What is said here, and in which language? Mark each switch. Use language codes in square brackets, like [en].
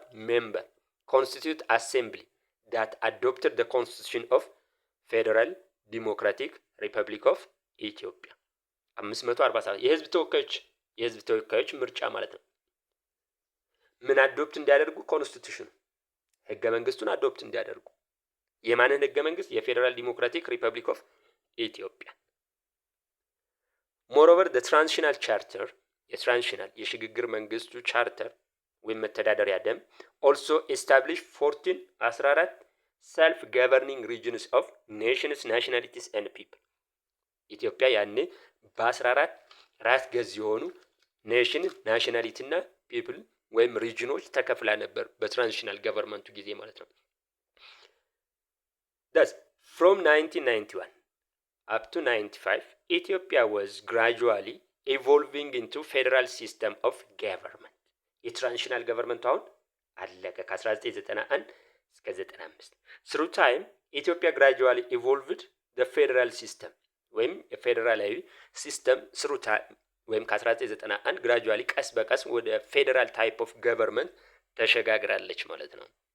[en] member constitute assembly that adopted the constitution of Federal Democratic Republic of Ethiopia 547 [am] የህዝብ ተወካዮች ምርጫ ማለት ነው። ምን አዶፕት እንዲያደርጉ? ኮንስቲቱሽን ህገ መንግስቱን አዶፕት እንዲያደርጉ። የማንን ህገ መንግስት? የፌዴራል ዲሞክራቲክ ሪፐብሊክ ኦፍ ኢትዮጵያ። [en] Moreover, the transitional charter [am] የሽግግር መንግስቱ ቻርተር ወይም መተዳደሪያ ደንብ [en] also established 14 self governing regions of nations, nationalities and people. [am] ኢትዮጵያ ያኔ በ14 ራስ ገዝ የሆኑ ኔሽን፣ ናሽናሊቲ እና ፒፕል ወይም ሪጅኖች ተከፍላ ነበር በትራንዚሽናል ገቨርንመንቱ ጊዜ ማለት ነው። [en] Thus, From 1991 up to 95, Ethiopia was gradually evolving into federal system of government. [am] የትራንዚሽናል ገቨርንመንት አሁን አለቀ ከ1991 እስከ 95 [en] through time [am] ኢትዮጵያ [en] gradually evolved the federal system [am] ወይም የፌዴራላዊ ሲስተም through time ወይም ከ1991 gradually ቀስ በቀስ ወደ ፌዴራል ታይፕ ኦፍ ገቨርንመንት ተሸጋግራለች ማለት ነው።